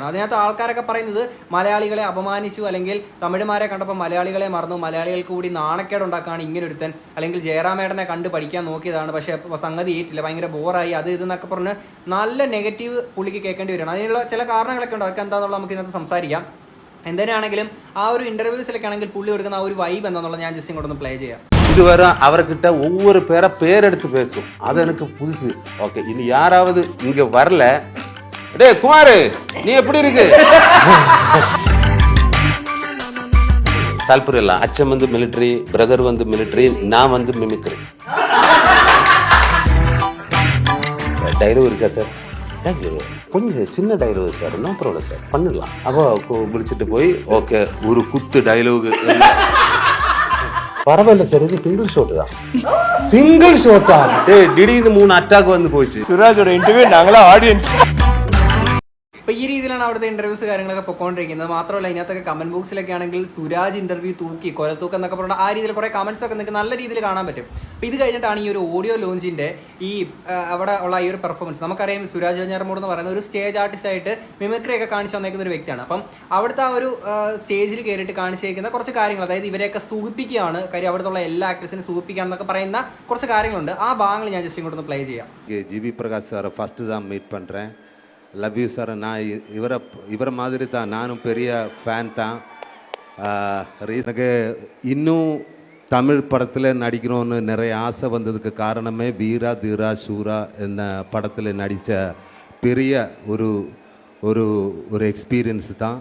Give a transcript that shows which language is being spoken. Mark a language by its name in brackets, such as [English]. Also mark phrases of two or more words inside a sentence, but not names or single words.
[Malayalam] അതിനകത്ത് ആൾക്കാരൊക്കെ പറയുന്നത് മലയാളികളെ അപമാനിച്ചു, അല്ലെങ്കിൽ തമിഴ്മാരെ കണ്ടപ്പോൾ മലയാളികളെ മറന്നു, മലയാളികൾക്ക് കൂടി നാണക്കേട് ഉണ്ടാക്കുകയാണ് ഇങ്ങനൊരുത്തൻ, അല്ലെങ്കിൽ ജയറാമേട്ടനെ കണ്ട് പഠിക്കാൻ നോക്കിയതാണ് പക്ഷേ സംഗതി ഏറ്റില്ല, ഭയങ്കര ബോറായി, അത് ഇതെന്നൊക്കെ പറഞ്ഞ് നല്ല നെഗറ്റീവ് പുള്ളിക്ക് കേൾക്കേണ്ടി വരികയാണ്. അതിനുള്ള ചില കാരണങ്ങളൊക്കെ ഉണ്ട്, അതൊക്കെ എന്താണെന്നുള്ളത് നമുക്ക് ഇതിനകത്ത് സംസാരിക്കാം. എന്തിനാണെങ്കിലും ആ ഒരു ഇന്റർവ്യൂസിലൊക്കെ ആണെങ്കിൽ പുള്ളി കൊടുക്കുന്ന ആ ഒരു വൈബ് എന്താണെന്നുള്ളത് ഞാൻ ജസ്റ്റ് ഇങ്ങോട്ടൊന്ന് പ്ലേ ചെയ്യാം. [Tamil] இதுவரை அவர்கிட்ட ஒவ்வொரு பேர் எடுத்து பேசும், அது எனக்கு புதுசு. ஓகே, இனி யாராவது இங்க வரல, டேய் குமார் நீ எப்படி இருக்கு? தால்புரம் இல்ல, அச்சன் வந்து மிலிட்டரி, பிரதர் வந்து மிலிட்டரி, நான் வந்து மிமிக்ரி. டைலாக் இருக்கா சார்? கொஞ்சம் சின்ன டைலாக் சார், [English] no problem [Tamil] சார், பண்ணிடலாம். அப்போ விളിച്ചിട്ട് போய் ஓகே ஒரு குத்து டைலாக். பரவாயில்ல சார், இது [English] single shot [Tamil] தான். சிங்கிள் ஷாட்டா? டேய் திடீர்னு 3 அட்டாக் வந்து போச்சு. [Malayalam] സുരാജോட ഇന്റർവ്യൂ ഞങ്ങളെ ഓഡിയൻസ്. അപ്പോൾ ഈ രീതിയിലാണ് അവിടുത്തെ ഇന്റർവ്യൂസ് കാര്യങ്ങളൊക്കെ പൊക്കോണ്ടിരിക്കുന്നത്. മാത്രമല്ല ഇതിനകത്തൊക്കെ കമന്റ് ബോക്സിലൊക്കെ ആണെങ്കിൽ സുരാജ് ഇന്റർവ്യൂ തൂക്കി കൊലത്തൂക്കം എന്നൊക്കെ പറഞ്ഞാൽ ആ രീതിയിൽ കുറേ കമന്റ്സ് ഒക്കെ നിങ്ങൾക്ക് നല്ല രീതിയിൽ കാണാൻ പറ്റും. അപ്പോൾ ഇത് കഴിഞ്ഞിട്ടാണ് ഈ ഒരു ഓഡിയോ ലോഞ്ചിന്റെ ഈ അവിടെ ഉള്ള ഈ ഒരു പെർഫോമൻസ്. നമുക്കറിയാം സുരാജ് വെഞ്ഞാറമൂട് എന്ന് പറയുന്ന ഒരു [English] stage artist [Malayalam] ആയിട്ട് മിമിക്രി ഒക്കെ കാണിച്ചു വന്നേക്കുന്ന ഒരു വ്യക്തിയാണ്. അപ്പം അവിടുത്തെ ആ ഒരു സ്റ്റേജിൽ കയറിയിട്ട് കാണിച്ചേക്കുന്ന കുറച്ച് കാര്യങ്ങൾ, അതായത് ഇവരെയൊക്കെ സൂചിപ്പിക്കുകയാണ്, കാര്യം അവിടുത്തെ എല്ലാ ആക്ടേഴ്സിനും സൂചിപ്പിക്കുകയാണെന്നൊക്കെ പറയുന്ന കുറച്ച് കാര്യങ്ങളുണ്ട്. ആ ഭാഗങ്ങൾ ഞാൻ ജസ്റ്റ് ഇങ്ങോട്ടൊന്ന് പ്ലേ ചെയ്യാം. [Tamil] ஜிவி பிரகாஷ் சார் ஃபஸ்ட்டு தான் மீட் பண்ணுறேன். [English] love you [Tamil] சார். நான் இவரை மாதிரி தான், நானும் பெரிய ஃபேன் தான். எனக்கு இன்னும் தமிழ் படத்தில் நடிக்கணும்னு நிறைய ஆசை வந்ததுக்கு காரணமே வீரா தீரா சூரா என்ற படத்தில் நடித்த பெரிய ஒரு ஒரு ஒரு எக்ஸ்பீரியன்ஸ் தான்.